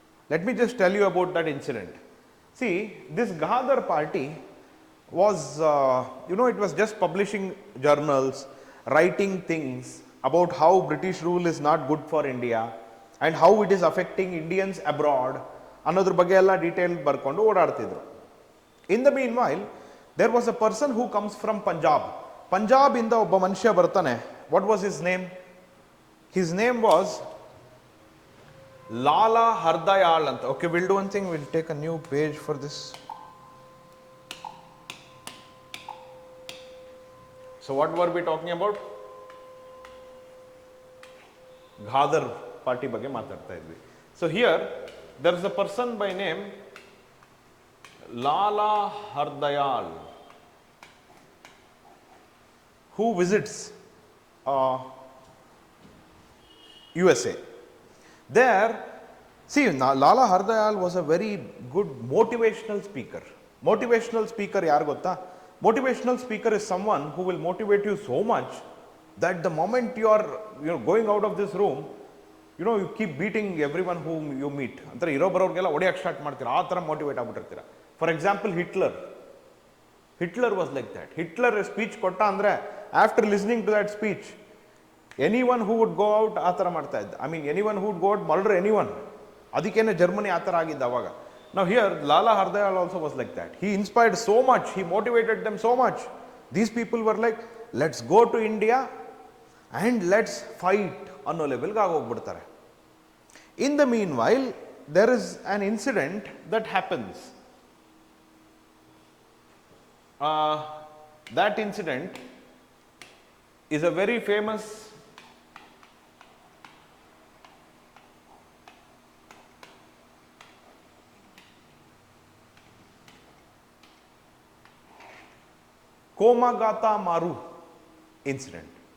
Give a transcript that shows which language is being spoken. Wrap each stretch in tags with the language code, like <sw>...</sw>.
<en>Let me just tell you about that incident. See, this Ghadar party was, it was just publishing journals, writing things about how British rule is not good for India and how it is affecting Indians abroad.</en> <kn>ಅನ್ನೋದ್ರ ಬಗ್ಗೆ ಎಲ್ಲ detail ಬರ್ಕೊಂಡು ಓಡಾಡ್ತಿದ್ರು.</kn> <en>In the meanwhile there was a person who comes from Punjab.</en> <kn>Punjab ಇಂದ ಒಬ್ಬ ಮನುಷ್ಯ ಬರ್ತಾನೆ.</kn> <en>What was his name? His name was Lala Hardayal ಅಂತ. Okay, will do one thing, will take a new page for this. So what were be talking about?</en> <kn>ಘಾದರ್ party ಬಗ್ಗೆ ಮಾತಾಡ್ತಾ ಇದ್ವಿ.</kn> <en>So here there is a person by name Lala Hardayal who visits USA. There, see, Lala Hardayal was a very good motivational speaker. Motivational speaker</en> <kn>yaar gotta?</kn> <en>Motivational speaker is someone who will motivate you so much that the moment you are going out of this room, you keep beating everyone whom you meet.</en> <kn>ಅಂತಾರೆ ಇರೋ ಬರೋರಿಗೆಲ್ಲ ಹೊಡೆಯಕ್ಕೆ start ಮಾಡ್ತೀರಾ, ಆ ಥರ motivate ಆಗ್ಬಿಟ್ಟಿರ್ತೀರಾ.</kn> <en>For example Hitler was like that. Hitler speech ಕೊಟ್ಟ ಅಂದರೆ after listening to that speech anyone who would go out</en> <kn>ಆ ಥರ ಮಾಡ್ತಾ ಇದ್ದ.</kn> <en>I mean anyone who would go out murder anyone.</en> <kn>ಅದಕ್ಕೇನೆ Germany ಆ ಥರ ಆಗಿದ್ದ ಅವಾಗ.</kn> <en>ನಾವು here Lala Hardayal also was like that. He inspired so much, he motivated them so much. These people were like let's go to India and let's fight</en> <kn>ಅನ್ನೋ ಲೆವೆಲ್ಗೆ ಆಗೋಗ್ಬಿಡ್ತಾರೆ.</kn> <en>In the meanwhile, there is an incident that happens. That incident is a very famous Komagata Maru incident.</en>